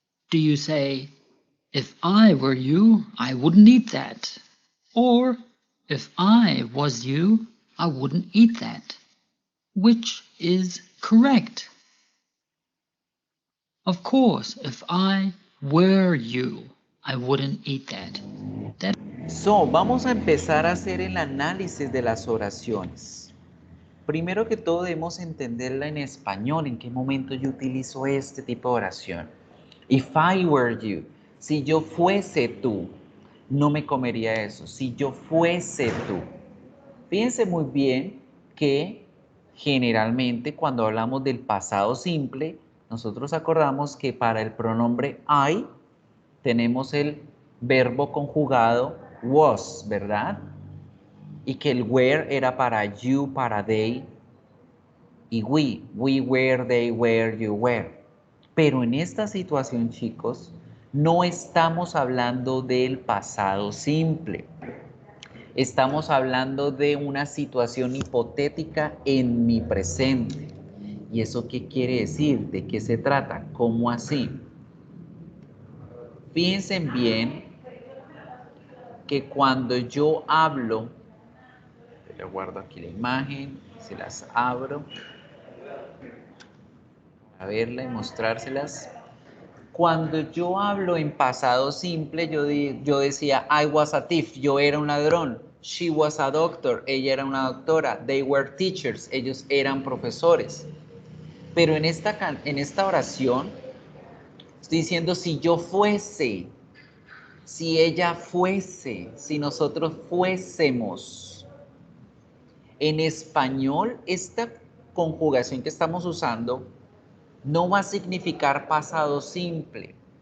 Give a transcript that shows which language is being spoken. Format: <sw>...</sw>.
<en>Do you say, if I were you, I wouldn't eat that? Or, if I was you, I wouldn't eat that? Which is correct? Of course, if I were you, I wouldn't eat that.</en> <es>So, vamos a empezar a hacer el análisis de las oraciones. Primero que todo debemos entenderla en español, en qué momento yo utilizo este tipo de oración.</es> <en>If I were you,</en> <es>si yo fuese tú, no me comería eso. Si yo fuese tú. Fíjense muy bien que generalmente cuando hablamos del pasado simple, nosotros acordamos que para el pronombre I tenemos el verbo conjugado was, ¿verdad? Y que el were era para you, para they y</es> <en>we were, they were, you were.</en> <es>Pero en esta situación, chicos, no estamos hablando del pasado simple. Estamos hablando de una situación hipotética en mi presente. ¿Y eso qué quiere decir? ¿De qué se trata? ¿Cómo así? Fíjense bien que cuando yo hablo, le guardo aquí la imagen, se las abro, a verla y mostrárselas. Cuando yo hablo en pasado simple, yo decía,</es> <en>I was a thief,</en> <es>yo era un ladrón.</es> <en>She was a doctor,</en> <es>ella era una doctora.</es> <en>They were teachers,</en> <es>ellos eran profesores. Pero en esta oración estoy diciendo si yo fuese, si ella fuese, si nosotros fuésemos. En español, esta conjugación que estamos usando no va a significar pasado simple.</es>